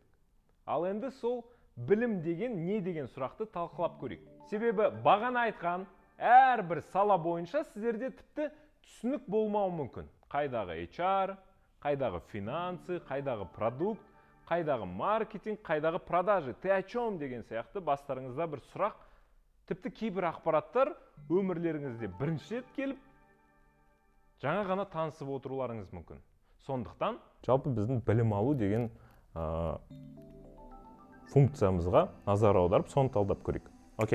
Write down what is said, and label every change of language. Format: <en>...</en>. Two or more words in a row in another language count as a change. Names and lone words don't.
<kk>Ал енді сол білім деген не деген сұрақты талқылап көрейік. Себебі бағана айтқан әрбір сала бойынша сіздерде тіпті түсінік болмауы мүмкін. Қайдағы HR, қайдағы финансы, қайдағы продукт, қайдағы маркетинг, қайдағы продажи,</kk> <ru>ты о чем</ru> <kk>деген сияқты бастарыңызда бір сұрақ, тіпті кейбір ақпараттар өмірлеріңізде бірінші рет келіп, жаңа ғана танысып отыруларыңыз мүмкін. Сондықтан, жалпы біздің білім алу деген функциямызға назар аударып, соны талдап көрейік.</kk>